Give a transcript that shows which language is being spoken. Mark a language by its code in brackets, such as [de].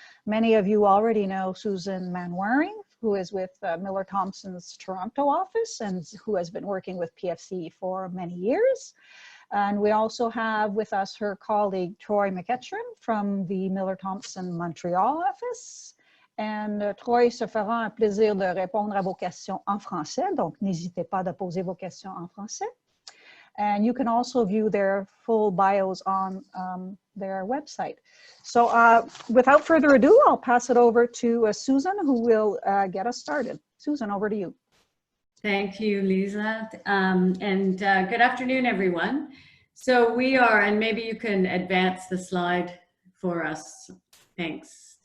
[en] Many of you already know Susan Manwaring, who is with Miller Thomson's Toronto office and who has been working with PFC for many years. And we also have with us her colleague Troy McEachren from the Miller Thomson Montreal office. [fr] And Troy se fera un plaisir de répondre à vos questions en français, donc n'hésitez pas de poser vos questions en français. [en] And you can also view their full bios on their website. So without further ado, I'll pass it over to Susan, who will get us started. Susan, over to you. Thank you, Lisa. Good afternoon, everyone. So we are, and maybe you can advance the slide for us. Thanks.